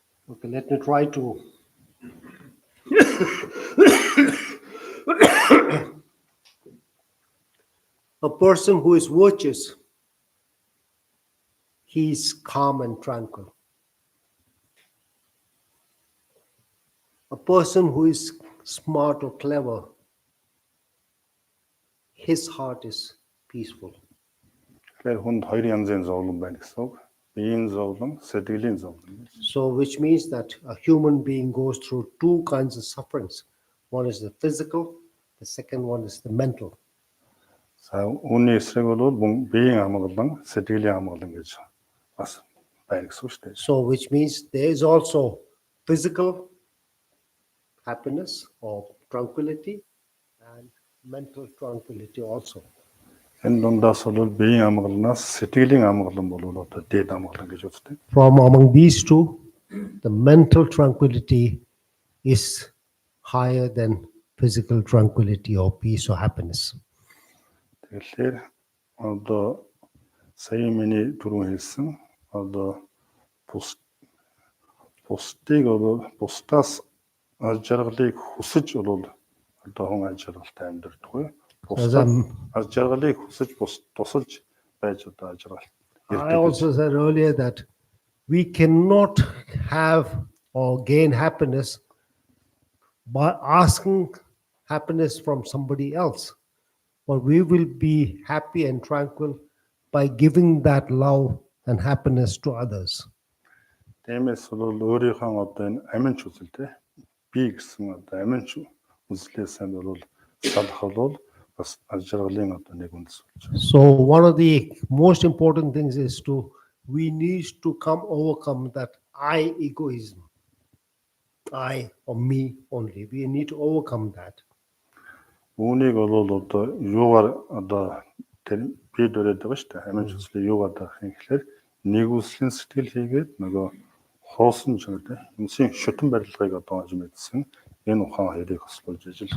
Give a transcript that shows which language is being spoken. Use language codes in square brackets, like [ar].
[en] Okay, let me try to a person who is virtuous, he is calm and tranquil. A person who is smart or clever, his heart is peaceful. [mn] Тэгэхээр хүнд хоёр янзын зовлон байна гэсэн үг. Биеийн зовлон, сэтгэлийн зовлон. [en] So, which means that a human being goes through two kinds of sufferings. One is the physical, the second one is the mental. [mn] За үүний эсрэг бол биеийн амгалан, сэтгэлийн амгалан гэж бас байна гэсэн үг шүү дээ. [en] So, which means there is also physical happiness or tranquility and mental tranquility also. [mn] Энэ дундаас бол биеийн амгаланаас сэтгэлийн амгалан бол одоо дээд амгалан гэж үздэг. [en] From among these two, the mental tranquility is higher than physical tranquility or peace or happiness. [mn] Тэгэхээр одоо сая миний түрүүн хэлсэн одоо бусдыг бол бусдаас аж жаргалыг хүсэж бол одоо хүн аж жаргалтай амьдрдаггүй. Аж жаргалыг хүсэж тусалж байж одоо аж жаргал. [en] I also said earlier that we cannot have or gain happiness by asking happiness from somebody else. But we will be happy and tranquil by giving that love and happiness to others. [mn] Тиймээс бол өөрийнхөө одоо энэ аминч үзэлтэй би гэсэн одоо аминч үзлээс нь бол салах бол бас аж жаргалын одоо нэг үндэс болж байна. [en] So one of the most important things is we need to overcome that I egoism. I or me only. We need to overcome that. [mn] Үүнийг бол одоо юугаар одоо тэр би дөрөд байгаа шүү дээ. Амин чөслөө юугаар даах юм гэхээр нэгүслийн сэтгэл хийгээд нөгөө хоосон чанартай юмсын шүтэн барилгыг одоо олж мэдсэн энэ ухаан хоёрыг бас болж ажиллах.